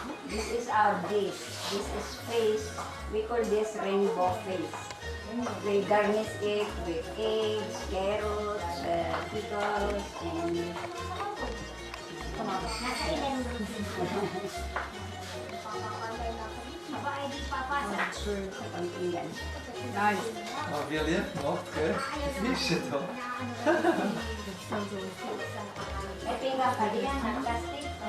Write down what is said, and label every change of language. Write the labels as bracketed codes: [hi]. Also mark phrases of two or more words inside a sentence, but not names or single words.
[en] This is our dish. This is face. We call this rainbow face. We garnish it with eggs, carrots, pickles, and kontingan. [nl] Oh, William, okay. Visje toch? [tl] Ito yung kapalian ng plastic.